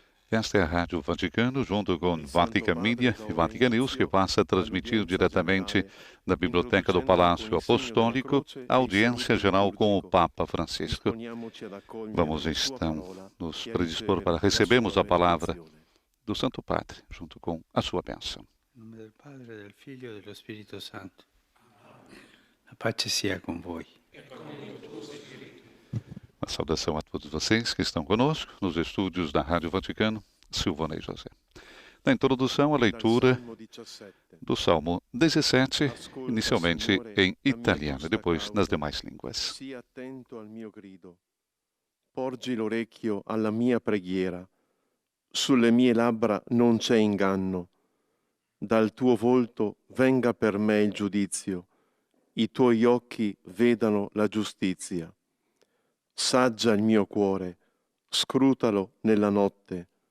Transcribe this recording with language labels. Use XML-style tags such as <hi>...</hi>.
<pt>Esta é a Rádio Vaticano, junto com Vatican Media e Vatican News, que passa a transmitir diretamente da Biblioteca do Palácio Apostólico a audiência geral com o Papa Francisco. Vamos então nos predispor para recebermos a palavra do Santo Padre, junto com a sua bênção.</pt> <it>Em nome del Padre, del Figlio e dello Spirito Santo. A pace sia com voi.</it> <pt>Uma saudação a todos vocês que estão conosco nos estúdios da Rádio Vaticano, Silvana e José. Na introdução, a leitura do Salmo 17, inicialmente em italiano e depois nas demais línguas.</pt> <it>Sia attento al mio grido. Porgi l'orecchio alla mia preghiera. Sulle mie labbra non c'è inganno. Dal tuo volto venga per me il giudizio. I tuoi occhi vedano la giustizia. Saggia il mio cuore, scrutalo nella notte.</it>